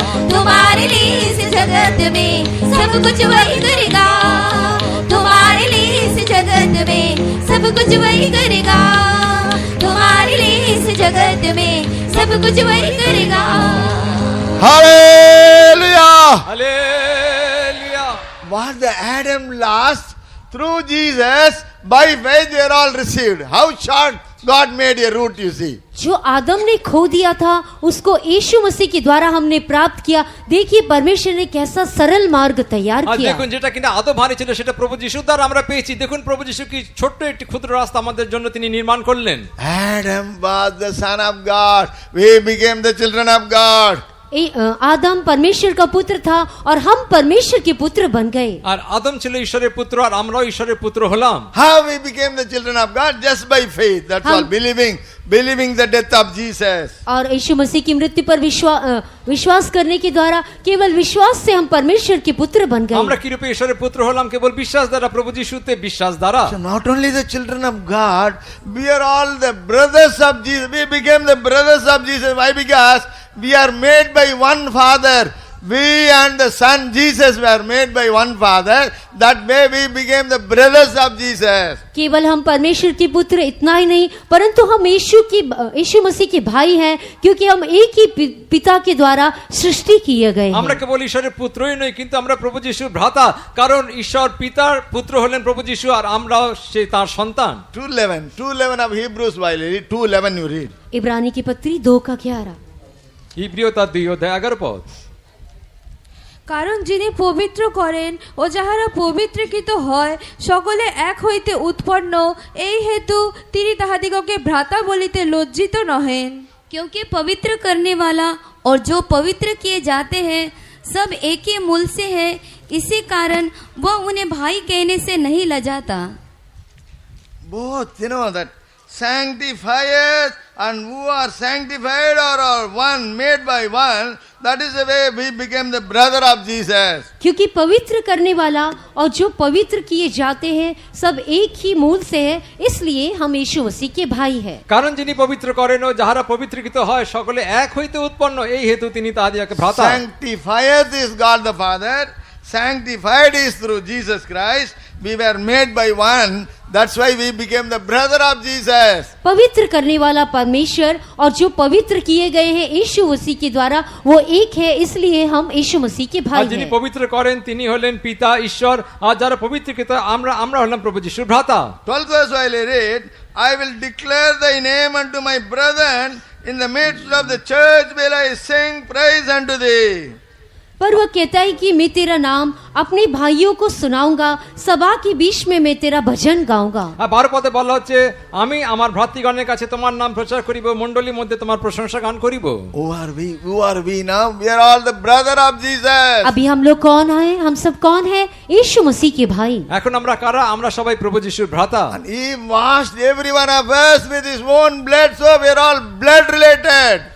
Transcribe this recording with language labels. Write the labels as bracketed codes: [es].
[hi] तुम्हारे लिए इस जगत में सब कुछ वही करेगा। तुम्हारे लिए इस जगत में सब कुछ वही करेगा। तुम्हारे लिए इस जगत में सब कुछ वही करेगा। Hallelujah. Hallelujah. [en] What the Adam lost through Jesus, by faith they are all received. How short God made a route, you see. [hi] जो आदम ने खो दिया था उसको यीशु मसीह के द्वारा हमने प्राप्त किया। देखिए परमेश्वर ने कैसा सरल मार्ग तैयार [bn] আর [hi] किया। [bn] দেখুন যেটা কিনা আদম হারিয়েছিল সেটা প্রভু যিশুর দ্বারা আমরা পেয়েছি। দেখুন প্রভু যিশু কি ছোট্ট একটি ক্ষুদ্র রাস্তা আমাদের জন্য তিনি নির্মাণ করলেন। [en] Adam was the son of God. We became the children of God. [hi] आदम परमेश्वर का पुत्र था और हम परमेश्वर के पुत्र बन गए। [bn] আর আদম ছিল ঈশ্বরের পুত্র আর আমরাও ঈশ্বরের পুত্র হলাম। [en] How we became the children of God? Just by faith. That's all. Believing the death of Jesus. [hi] और यीशु मसीह की मृत्यु पर विश्वास करने के द्वारा केवल विश्वास से हम परमेश्वर के पुत्र बन [bn] আমরা [hi] गए। [bn] কি রূপে ঈশ্বরের পুত্র হলাম? কেবল বিশ্বাস দ্বারা, প্রভু যিশুতে বিশ্বাস দ্বারা। [en] So not only the children of God, we are all the brothers of Jesus. We became the brothers of Jesus. Why? Because we are made by one Father. We and the Son Jesus were made by one Father. That way we became the brothers of Jesus. [hi] केवल हम परमेश्वर के पुत्र इतना ही नहीं परंतु हम यीशु मसीह के भाई हैं, क्योंकि हम एक ही पिता के द्वारा सृष्टि किए गए [bn] আমরা [hi] हैं। [bn] কেবল ঈশ্বরের পুত্রই নই কিন্তু আমরা প্রভু যিশুর ভ্রাতা, কারণ ঈশ্বর পিতার পুত্র হলেন প্রভু যিশু আর আমরাও সে তার সন্তান। [en] 2:11 of Hebrews, while you read 2:11 you read. [hi] इब्रानी की पत्री 2:11। [bn] ইব্রিয় তার 2:11 পদ। কারণ যিনি পবিত্র করেন ও যাহারা পবিত্রকৃত হয় সকলে এক হইতে উৎপন্ন, এই হেতু তিনি তাহাদিগকে ভ্রাতা বলিতে লজ্জিত নহেন। [hi] क्योंकि पवित्र करने वाला और जो पवित्र किए जाते हैं सब एक ही मूल से है, इसी कारण वह उन्हें भाई कहने से नहीं लजाता। [en] Both, that sanctifiers, and who are sanctified or are one, made by one. That is the way we became the brother of Jesus. [hi] क्योंकि पवित्र करने वाला और जो पवित्र किए जाते हैं सब एक ही मूल से है, इसलिए हम यीशु मसीह के भाई हैं। [bn] কারণ যিনি পবিত্র করেন ও যাহারা পবিত্রকৃত হয় সকলে এক হইতে উৎপন্ন, এই হেতু তিনি তাহাদিগকে ভ্রাতা। [en] Sanctifiers is God the Father. Sanctified is through Jesus Christ. We were made by one. That's why we became the brother of Jesus. [hi] पवित्र करने वाला परमेश्वर और जो पवित्र किए गए हैं यीशु मसीह के द्वारा वो एक है, इसलिए हम यीशु मसीह के [bn] আর [hi] भाई [bn] যিনি [hi] हैं। [bn] পবিত্র করেন তিনি হলেন পিতা ঈশ্বর, আর যারা পবিত্রকৃত আমরা হলাম প্রভু যিশুর ভ্রাতা। [en] 12th verse while I read, I will declare thy name unto my brethren, in the midst of the church will I sing praise unto thee. [hi] पर वह कहता है कि मैं तेरा नाम अपने भाइयों को सुनाऊंगा, सभा के बीच में मैं तेरा भजन गाऊंगा। [bn] আর 12 পদে বলা হচ্ছে আমি আমার ভ্রাতৃগণের কাছে তোমার নাম প্রচার করিব, মণ্ডলীর মধ্যে তোমার প্রশংসা গান করিব। [en] Who are we? Who are we now? We are all the brother of Jesus. [hi] अभी हम लोग कौन हैं? हम सब कौन हैं? यीशु मसीह के भाई। [bn] এখন আমরা কারা? আমরা সবাই প্রভু যিশুর ভ্রাতা। [en] And he washed every one of us with his own blood, so we are all blood related.